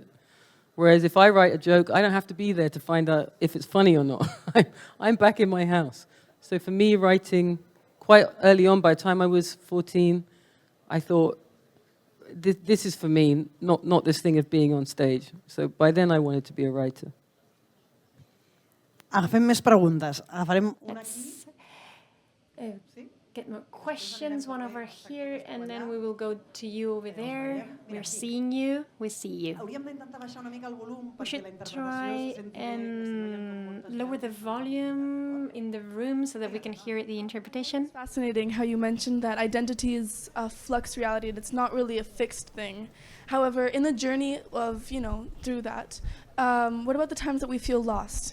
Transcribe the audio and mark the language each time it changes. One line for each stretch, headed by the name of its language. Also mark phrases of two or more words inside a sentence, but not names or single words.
English: Whereas if I write a joke, I don't have to be there to find out if it's funny or not. I'm back in my house. So for me, writing quite early on, by the time I was 14, I thought, this is for me, not this thing of being on stage. So by then I wanted to be a writer.
Catalan: Agafem més preguntes. Agafarem una aquí.
English: Get more questions, one over here, and then we will go to you over there. We're seeing you, we see you.
Catalan: Hauríem d'intentar baixar una mica el volum
English: We
Catalan: perquè
English: should
Catalan: la interpretació
English: try
Catalan: se senti
English: and lower the volume in the room so that we can hear the interpretation. Fascinating how you mentioned that identity is a flux reality and it's not really a fixed thing. However, in the journey of, through that, what about the times that we feel lost?